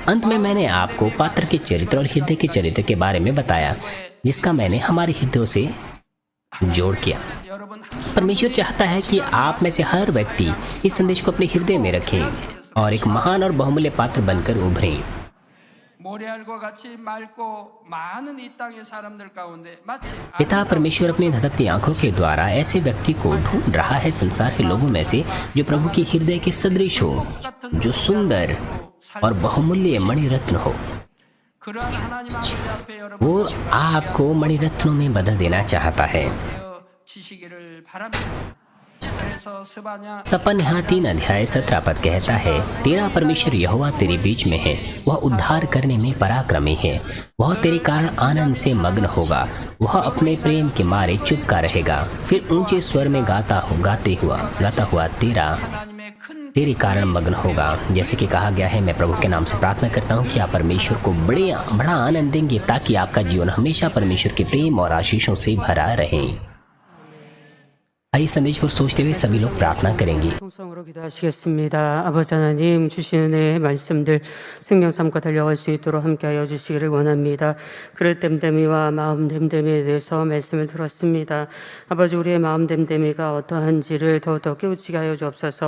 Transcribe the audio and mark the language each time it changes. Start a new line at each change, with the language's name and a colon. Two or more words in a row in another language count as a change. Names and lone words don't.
Hindi: अंत में मैंने आपको पात्र के चरित्र और हृदय के चरित्र के बारे में बताया, जिसका मैंने हमारे हृदयों से जोड़ किया।
Korean: 여러분
Hindi: परमेश्वर चाहता है कि आप में से हर व्यक्ति इस संदेश को अपने हृदय में रखें और एक महान और बहुमूल्य पात्र बनकर उभरें।
Korean: 모래알과 같이 맑고 많은 이 땅의 사람들 가운데 마치
Hindi: पिता परमेश्वर अपनी धधकती आंखों के द्वारा ऐसे व्यक्ति को ढूंढ रहा है संसार के लोगों में से जो प्रभु के हृदय के सदृश हो, जो सुंदर और बहुमूल्य मणिरत्न हो।
Korean: 그러한 하나님 아버지 앞에 여러분
Hindi: वो आपको मणिरत्नों में बदल देना चाहता है।
Korean: 되어지시기를 바랍니다. 그래서 스바냐
Hindi: सपन यहाँ 3 अध्याय 17 पद कहता है, तेरा परमेश्वर यहोवा तेरे बीच में है, वह उद्धार करने में पराक्रमी है, वह तेरे कारण आनंद से मग्न होगा, वह अपने प्रेम के मारे चुप का रहेगा। फिर ऊंचे स्वर में गाता हुआ
Korean: 하나님의 큰
Hindi: तेरे कारण मग्न होगा। जैसे कि कहा गया है, मैं प्रभु के नाम से प्रार्थना करता हूँ कि आप परमेश्वर को बड़ा आनंद देंगे, ताकि आपका जीवन हमेशा परमेश्वर के प्रेम और आशीषों से भरा रहे। आइए संदेश पर सोचते हुए सभी लोग प्रार्थना करेंगे।
Korean: 통성으로 기도하시겠습니다. 아버지 하나님, 주시는 은혜의 말씀들 생명 삼고 달려갈 수 있도록 함께하여 주시기를 원합니다. 그릇 댐댐이와 마음 댐댐이에 대해서 말씀을 들었습니다. 아버지, 우리의 마음 댐댐이가 어떠한지를 더욱더 깨우치게 하여 주옵소서.